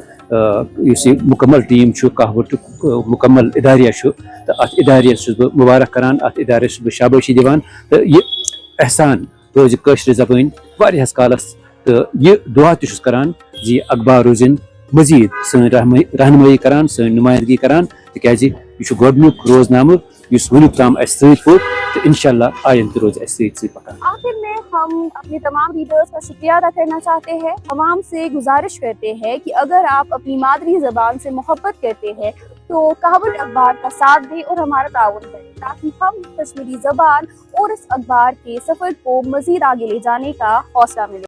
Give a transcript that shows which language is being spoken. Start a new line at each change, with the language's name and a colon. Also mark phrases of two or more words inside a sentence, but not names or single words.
Kashmiri: یُس یہِ مُکمل ٹیٖم چھُ کہاوتُک مُکمل اداریہ چھُ تہٕ اتھ اداریس چھُس بہٕ مُبارک کران اتھ ادارس چھُس بہٕ شابٲشی دِوان تہٕ یہِ احسان روزِ کٲشرِ زبٲنۍ واریاہس کالس تہٕ یہِ دُعا تہِ چھُس کران زِ یہِ اخبار روزِن مزیٖد سٲنۍ رہنمٲیی کران سٲنۍ نُمایندگی کران تِکیازِ یہِ چھُ گۄڈنیُک روزنامہٕ یُس وُنیُک تام اسہِ سۭتۍ پوٚک تہٕ انشاءاللہ آیندٕ روزِ اسہِ سۭتۍ سۭتۍ پکان
Urdu: آخر میں ہم اپنے تمام ریڈرز کا شکریہ ادا کرنا چاہتے ہیں عوام سے گزارش کرتے ہیں کہ اگر آپ اپنی مادری زبان سے محبت کرتے ہیں تو کہاوت اخبار کا ساتھ دیں اور ہمارا تعاون کریں تاکہ ہم کشمیری زبان اور اس اخبار کے سفر کو مزید آگے لے جانے کا حوصلہ ملے